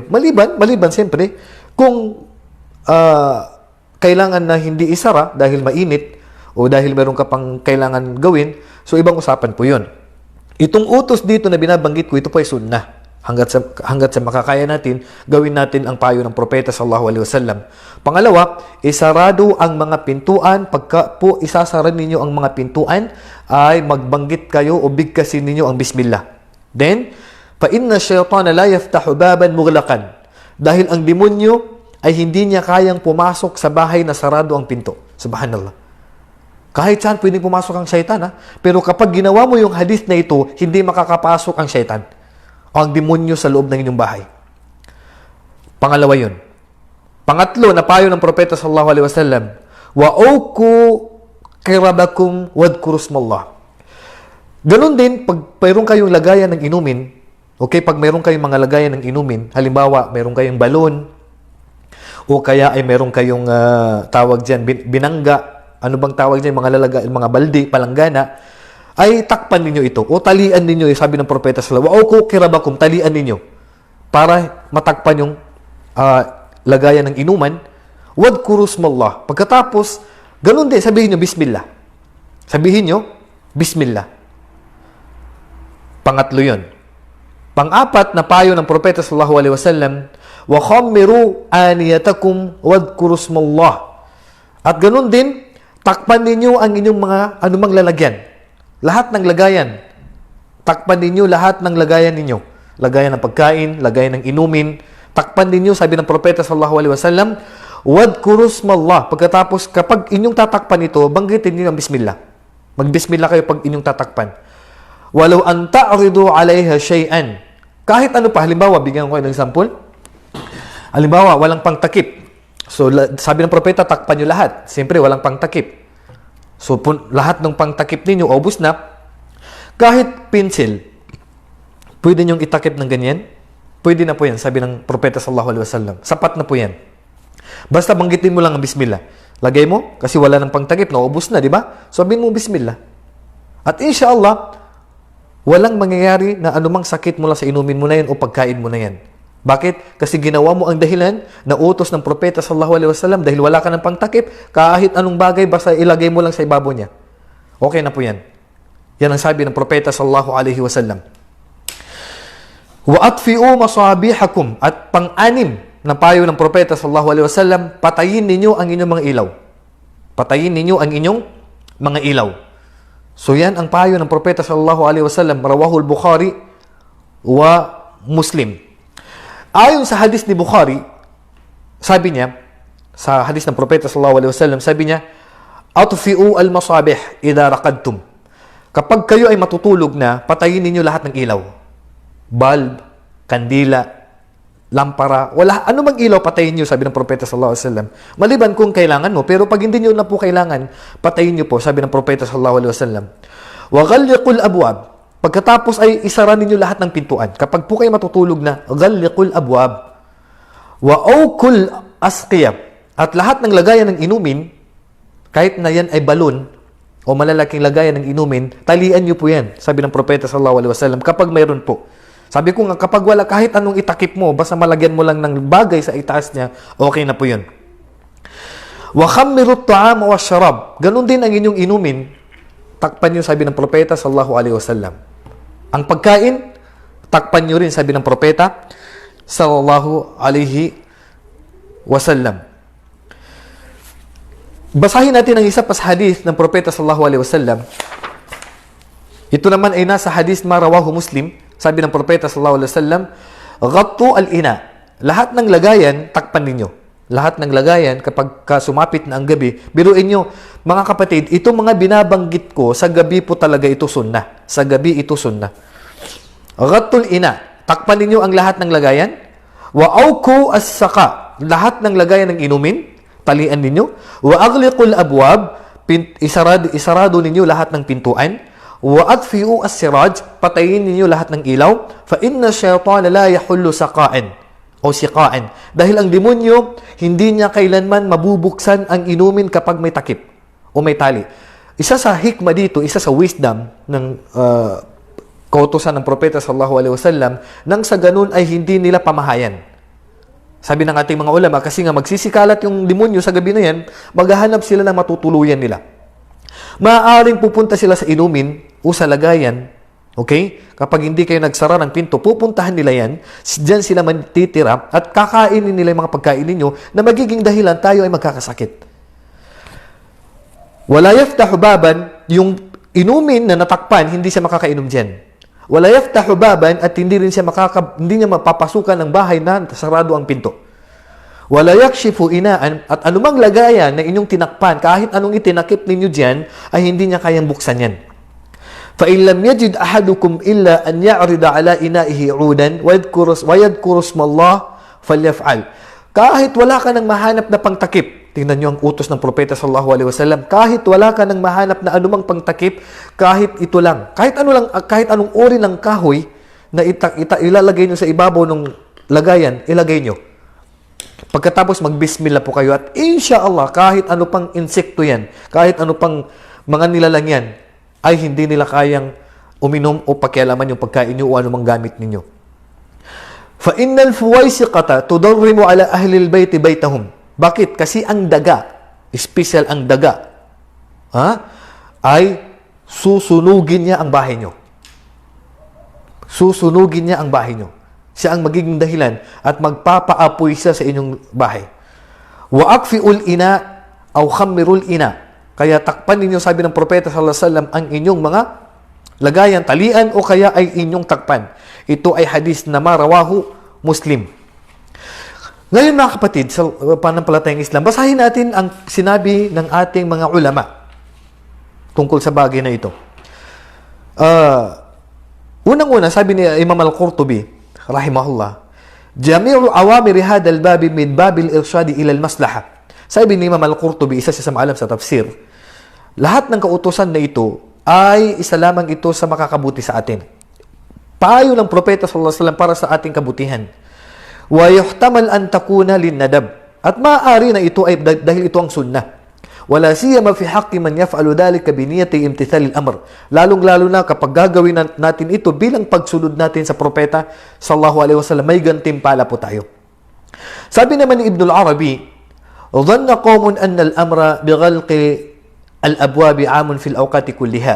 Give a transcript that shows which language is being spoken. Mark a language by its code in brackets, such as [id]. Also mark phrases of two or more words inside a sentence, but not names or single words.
[tl] Maliban, siyempre, kung kailangan na hindi isara dahil mainit, o dahil meron ka pang kailangan gawin, so ibang usapan po yun. Itong utos dito na binabanggit ko, ito po ay sunnah. Hanggat sa makakaya natin, gawin natin ang payo ng Propeta [ar] صلى الله عليه وسلم. [tl] Pangalawa, isarado ang mga pintuan. Pagka po isasara ninyo ang mga pintuan, ay magbanggit kayo o bigkasin ninyo ang Bismillah. Then, [ar] فإن الشيطان لا يفتح بابا مغلقا. [tl] Dahil ang demonyo ay hindi niya kayang pumasok sa bahay na sarado ang pinto. Subhanallah. Kahit saan pwedeng pumasok ang syaitan, ha? Pero kapag ginawa mo yung hadith na ito, hindi makakapasok ang syaitan o ang demonyo sa loob ng inyong bahay. Pangalawa yun. Pangatlo, na payo ng Propeta [ar] صلى الله عليه وسلم وأوكوا قربكم واذكروا اسم الله. [tl] Ganun din, pag mayroon kayong lagayan ng inumin, okay, pag mayroon kayong mga lagayan ng inumin, halimbawa, mayroon kayong balon, o kaya ay mayroon kayong tawag dyan, binangga, ano bang tawag dyan, mga balde, palanggana, ay takpan ninyo ito, o talian ninyo, sabi ng Propeta [ar] صلى الله عليه وسلم وأوكوا قربكم, [tl] talian ninyo, para matakpan yung lagayan ng inuman. [ar] واذكروا اسم الله. [tl] Pagkatapos, ganun din, sabihin nyo, Bismillah. Sabihin nyo, Bismillah. Pangatlo yun. Pang-apat na payo ng Propeta [ar] صلى الله عليه وسلم وخمروا آنيتكم واذكروا اسم الله. [tl] At ganun din, takpan ninyo ang inyong mga anumang lalagyan. Lahat ng lagayan. Takpan ninyo lahat ng lagayan ninyo. Lagayan ng pagkain, lagayan ng inumin. Takpan ninyo, sabi ng Propeta [ar] صلى الله عليه وسلم واذكروا اسم الله. [tl] Pagkatapos, kapag inyong tatakpan ito, banggitin niyo ang Bismillah. Mag-Bismillah kayo pag inyong tatakpan. [ar] ولو أن تعرض عليها شيئا. [tl] Kahit ano pa, halimbawa, bigyan ko kayo ng example. Halimbawa, walang pangtakip. So, sabi ng Propeta, takpan niyo lahat. Siyempre, walang pangtakip. So, lahat ng pangtakip ninyo, obus na. Kahit pencil, pwede niyong itakip ng ganyan. Pwede na po yan, sabi ng Propeta [ar] صلى الله عليه وسلم. [tl] Sapat na po yan. Basta banggitin mo lang ang Bismillah. Lagay mo, kasi wala ng pangtakip, naubos na, di ba? Sabihin mo Bismillah. At inshallah, walang mangyayari na anumang sakit mula sa inumin mo na yan o pagkain mo na yan. Bakit? Kasi ginawa mo ang dahilan na utos ng Propeta [ar] صلى الله عليه وسلم [tl] dahil wala ka ng pangtakip, kahit anong bagay, basta ilagay mo lang sa ibabaw niya. Okay na po yan. Yan ang sabi ng Propeta [ar] صلى الله عليه وسلم. وأطفئوا مصابيحكم. [tl] At pang-anim na payo ng Propeta [ar] صلى الله عليه وسلم, [tl] patayin ninyo ang inyong mga ilaw. Patayin ninyo ang inyong mga ilaw. So yan ang payo ng Propeta [ar] صلى الله عليه وسلم رواه البخاري ومسلم. [tl] Ayon sa hadis ni Bukhari, sabi niya, sa hadis ng Propeta [ar] صلى الله عليه وسلم, [tl] sabi niya, [ar] أطفئوا المصابيح إذا رقدتم. [tl] Kapag kayo ay matutulog na, patayin ninyo lahat ng ilaw. Bulb, kandila, lampara, wala, ano mang ilaw, patayin nyo, sabi ng Propeta [ar] صلى الله عليه وسلم. [tl] Maliban kung kailangan mo, pero pag hindi nyo na po kailangan, patayin nyo po, sabi ng Propeta [ar] صلى الله عليه وسلم. وغلقوا الأبواب. [tl] Pagkatapos ay isara ninyo lahat ng pintuan. Kapag po kayo matutulog na, [ar] غلقوا الأبواب وأوكوا الأسقية. [tl] At lahat ng lagayan ng inumin, kahit na yan ay balon o malalaking lagayan ng inumin, talian nyo po yan, sabi ng Propeta [ar] صلى الله عليه وسلم, [tl] kapag mayroon po. Sabi ko nga, kapag wala, kahit anong itakip mo, basta malagyan mo lang ng bagay sa itaas niya, okay na po yun. [ar] وخمروا الطعام والشراب. [tl] Ganun din ang inyong inumin, takpan nyo, sabi ng Propeta [ar] صلى الله عليه وسلم. [tl] Ang pagkain, takpan nyo rin, sabi ng propeta [ar] صلى الله عليه وسلم. [tl] Basahin natin ang isa pa sa hadith ng propeta [ar] صلى الله عليه وسلم. [tl] Ito naman ay nasa hadith marawahu Muslim. Sabi ng propeta [ar] صلى الله عليه وسلم غطوا الإناء." [tl] Lahat ng lagayan, takpan ninyo. Lahat ng lagayan, kapag sumapit na ang gabi, biruin nyo, mga kapatid, itong mga binabanggit ko, sa gabi po talaga ito sunnah. Sa gabi ito sunnah. [ar] غطوا الإناء. [tl] Takpan ninyo ang lahat ng lagayan. [ar] وأوكوا السقاء. [tl] Lahat ng lagayan ng inumin, talian ninyo. [ar] وأغلقوا الأبواب. [tl] Isarado ninyo lahat ng pintuan. [ar] وأطفئوا السراج. [tl] Patayin ninyo lahat ng ilaw. [ar] فإن الشيطان لا يحل سقاء أو سقاء. [tl] Dahil ang demonyo, hindi niya kailanman mabubuksan ang inumin kapag may takip o may tali. Isa sa hikmah dito, isa sa wisdom ng kautusan ng propeta [ar] صلى الله عليه وسلم, [tl] nang sa ganun ay hindi nila pamahayan. Sabi ng ating mga ulama, kasi nga magsisikalat yung demonyo sa gabi na yan, maghahanap sila ng matutuluyan nila. Maaaring pupunta sila sa inumin o sa lagayan. Okay? Kapag hindi kayo nagsara ng pinto, pupuntahan nila yan, diyan sila matitira at kakainin nila yung mga pagkain ninyo na magiging dahilan tayo ay magkakasakit. [ar] ولا يفتح بابا, [tl] yung inumin na natakpan, hindi siya makakainom diyan. [ar] ولا يفتح بابا [tl] at hindi niya mapapasukan ng bahay na sarado ang pinto. [ar] ولا يكشف إناء [tl] at anumang lagayan na inyong tinakpan, kahit anong itinakip ninyo diyan, ay hindi niya kayang buksan yan. [ar] فَإِنْ لَمْ يَجِدْ أَحَدُكُمْ إِلَّا أَنْ يَعْرِضَ عَلَى إِنَائِهِ عُودًا وَيَذْكُرُ اسْمَ اللَّهِ فَلْيَفْعَلْ. [tl] Kahit wala ka ng mahanap na pangtakip, tingnan nyo ang utos ng propeta [ar] صلى الله عليه وسلم, [tl] kahit wala ka ng mahanap na anumang pangtakip, kahit ito lang, kahit anong uri ng kahoy na ilalagay nyo sa ibabaw ng lagayan, ilagay nyo. Pagkatapos magbismillah po kayo at inshallah, kahit ano pang insekto yan, kahit ano pang mga nilalang yan, ay hindi nila kayang uminom o pakialaman yung pagkain nyo o anumang gamit ninyo. [ar] فَإِنَّ الْفُوَيْسِقَةَ تُضَرِّمُ عَلَى أَهْلِ الْبَيْتِ بَيْتَهُمْ. [tl] Bakit? Kasi ang daga, special ang daga, ay susunugin niya ang bahay nyo. Susunugin niya ang bahay nyo. Siya ang magiging dahilan at magpapaapoy siya sa inyong bahay. [ar] وَأَقْفِئُ الْإِنَا أَوْ خَمِّرُ الْإِنَا. [tl] Kaya takpan ninyo, sabi ng propeta [ar] صلى الله عليه وسلم, [tl] ang inyong mga lagayan, talian o kaya ay inyong takpan. Ito ay hadis na marawahu Muslim. Ngayon mga kapatid, sa panampalatayang Islam, basahin natin ang sinabi ng ating mga ulama tungkol sa bagay na ito. Unang-una, sabi ni [ar] Imam Al-Qurtubi, رحمه الله جميع أوامر هذا الباب من باب الإرشاد إلى المصلحة. [tl] Sabi ni Imam Al-Qurtubi, isa siya sa maalam sa tafsir, lahat ng kautusan na ito ay isa lamang ito sa makakabuti sa atin. Payo ng propeta [ar] صلى الله عليه وسلم [tl] para sa ating kabutihan. [ar] ويحتمل أن تكون للندب. [tl] At maaari na ito ay dahil ito ang sunnah. [ar] ولا سيما في حق من يفعل ذلك بنية امتثال الأمر. [tl] Lalong-lalo na kapag gagawin natin ito bilang pagsunod natin sa propeta [ar] صلى الله عليه وسلم, [tl] may gantimpala po tayo. Sabi naman ni [ar] Ibn al-Arabi, ظن قوم أن الأمر بغلق الأبواب عام في الأوقات كلها.